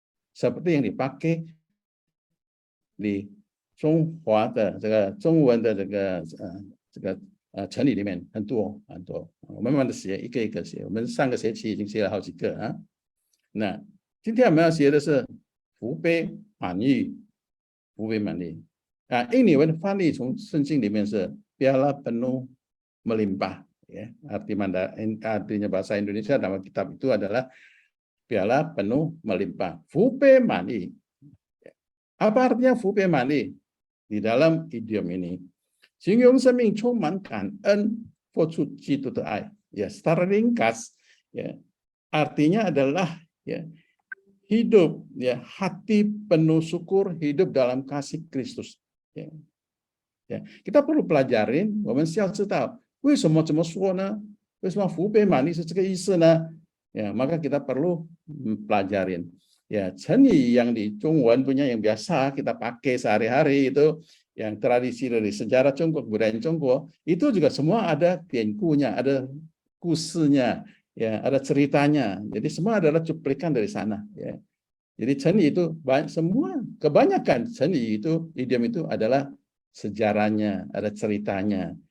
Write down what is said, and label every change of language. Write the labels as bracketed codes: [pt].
[id] Seperti yang dipakai di [zh] 中华的这个中文的这个成语里面很多，我慢慢的写，一个一个写。我们上个学期已经写了好几个啊。那今天我们要学的是福杯满溢，福杯满溢啊。英语文翻译从圣经里面是 [id] piala penuh melimpah ya. Artinya bahasa Indonesia dalam kitab itu adalah piala penuh melimpah. [zh] 福杯满溢. [id] Apa artinya 福杯满溢 di dalam idiom ini? [zh] 形容生命充满感恩，付出基督的爱. [id] Ya, secara ringkas, ya, artinya adalah ya, hidup, ya, hati penuh syukur, hidup dalam kasih Kristus. Ya. Ya. Kita perlu pelajarin, [zh] 我们需要知道为什么这么说呢？为什么福杯满溢是这个意思呢？ [id] Ya, maka kita perlu pelajarin. Ya, 成语 yang di 中文 punya yang biasa kita pakai sehari-hari itu, yang tradisi dari sejarah Tiongkok, budaya Tiongkok, itu juga semua ada tiankunya, ada kusinya, ya, ada ceritanya. Jadi semua adalah cuplikan dari sana. Ya. Jadi chenli itu semua, kebanyakan chenli itu, idiom itu adalah sejarahnya, ada ceritanya.